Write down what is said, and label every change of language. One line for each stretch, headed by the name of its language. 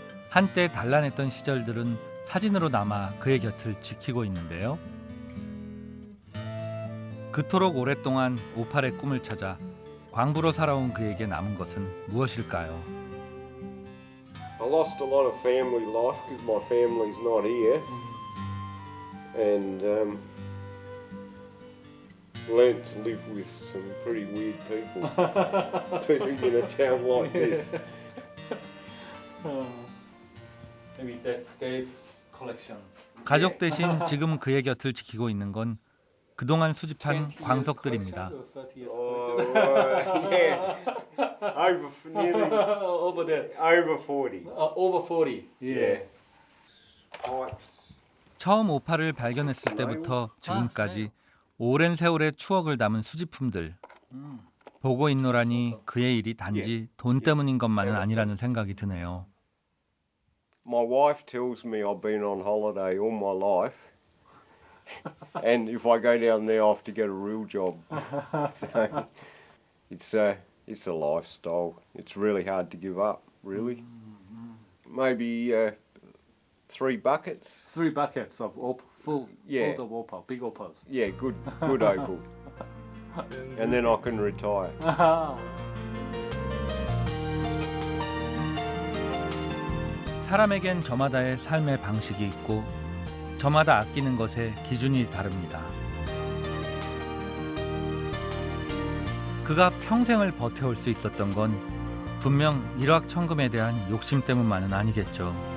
Korean: 한때 단란했던 시절들은 사진으로 남아 그의 곁을 지키고 있는데요. 그토록 오랫동안 오팔의 꿈을 찾아 광부로 살아온 그에게 남은 것은 무엇일까요?
English: I lost a lot of family life because my family's not here, and learnt to live with some pretty weird people living in a town like this. Maybe that's Dave's collection.
Korean: 가족 대신 지금 그의 곁을 지키고 있는 건 그동안 수집한
English: 20 years
Korean: 광석들입니다.
English: collection or 30 years Oh, collection? yeah, nearly Over there. over 40. Over 40. Yeah. Pipes.
Korean: 처음 오팔을 발견했을 때부터 지금까지 오랜 세월의 추억을 담은 수집품들. 보고 있노라니 그의 일이 단지 돈 때문인 것만은 아니라는 생각이 드네요.
English: My wife tells me I've been on holiday all my life, and if I go down there, I have to get a real job. So it's a lifestyle. It's really hard to give up. Really, maybe 3 buckets. 3 buckets of full Yeah. of opal, big opals. Yeah, good opal, and then I can retire.
Korean: 사람에겐 저마다의 삶의 방식이 있고 저마다 아끼는 것의 기준이 다릅니다. 그가 평생을 버텨올 수 있었던 건 분명 일확천금에 대한 욕심 때문만은 아니겠죠.